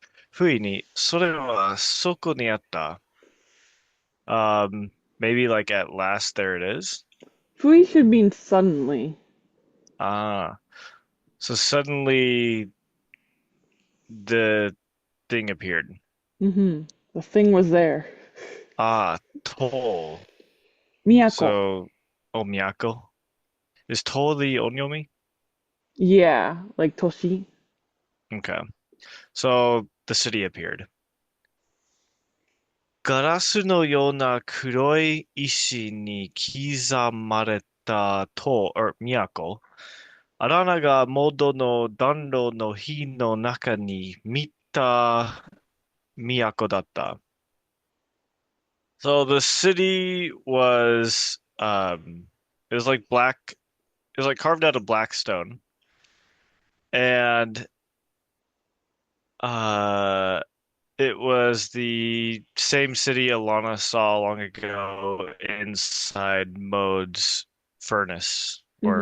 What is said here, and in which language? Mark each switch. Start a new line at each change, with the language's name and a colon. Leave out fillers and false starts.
Japanese: 不意に、それはそこにあった。
English: Maybe like at last there it is. Fui should mean suddenly. Ah, so suddenly the thing appeared. The thing was there.
Japanese: Toll. Miyako.
English: So, Miyako. Is Toll the onyomi? Yeah, like Toshi. Okay. So the city appeared.
Japanese: ガラスのような黒い石に刻まれた都、都。アラナが元の暖炉の火の中にた都だった。
English: So the city was it was like black it was like carved out of black stone. And uh it was the same city Alana saw long ago inside Maud's furnace or